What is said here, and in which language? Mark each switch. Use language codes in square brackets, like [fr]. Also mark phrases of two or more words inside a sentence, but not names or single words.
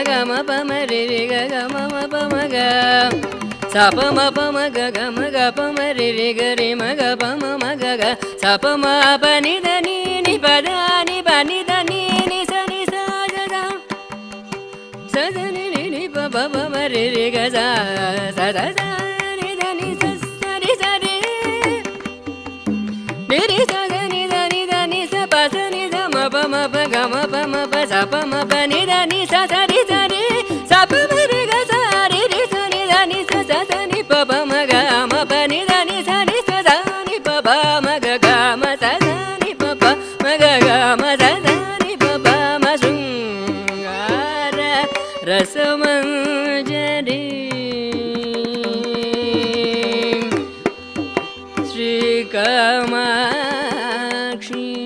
[sa] pa ma re re ga ma pa ma ga sa pa ma pa ma re re ga re ma ga pa ma ga ga sa pa ma pa ni da ni pa da ni pa ni da ni sa ni sa ni pa pa ma re re ga sa ni da ni sa ni sa re ni sa ni sa pa sa ni sa ma pa ga ma pa sa pa ma pa ni da ni sa ni sa re sa pa ma re ga sa re sa ni da ni sa ni pa pa ma ga ma pa ni da ni sa ni pa pa ma ga ma sa ni pa pa ma ga ma sa ni pa pa ma shungara rasamanjari Shri Kamakshi